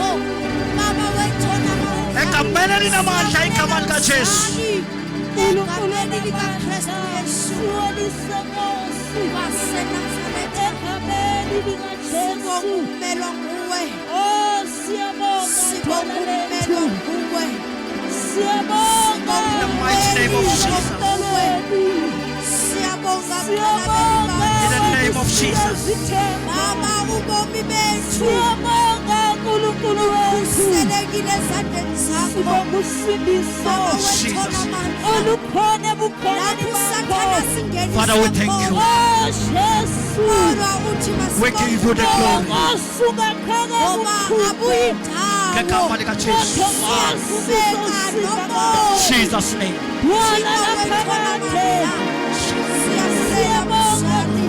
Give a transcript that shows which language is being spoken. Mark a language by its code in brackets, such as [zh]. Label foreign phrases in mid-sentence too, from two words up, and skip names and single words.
[zu] Egameni linamandla igama lika Jesu. Egameni lika Kristu Yesu waseNazaretha. Egameni lika Jesu kumelwa nguwe. Oh siyabonga nguwe. Siyabonga [en] In the mighty name of Jesus. [zu] Siyabonga [en] In the name of Jesus. [zu] Baba ubomi bethu. Siyabonga uNkulunkulu wethu. Selekile ezandleni zakho. Usibusiso Jesus. olukhona ebukhoneni bakho. [en] Father, we thank you. [zu] Oh Jesu. [en] We give you the glory. [zu] Osuka khona Ngegama lika Jesu. [en] Jesus name. [zu] Wala laphakade. Siyabonga